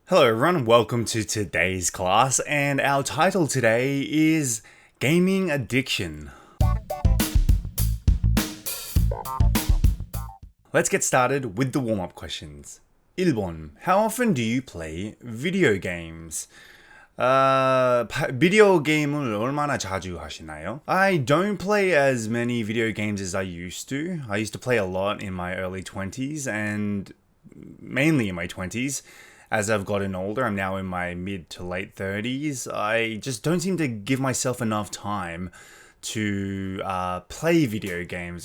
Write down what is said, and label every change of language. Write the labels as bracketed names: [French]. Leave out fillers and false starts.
[English] Hello everyone, welcome to today's class, and our title today is Gaming Addiction. Let's get started with the warm-up questions. 1번, how often do you play video games? [Korean] 비디오 게임을 얼마나 자주 하시나요? [English] I don't play as many video games as I used to. I used to play a lot in my early 20s and mainly in my 20s. As I've gotten older, I'm now in my mid to late 30s. I just don't seem to give myself enough time to play video games.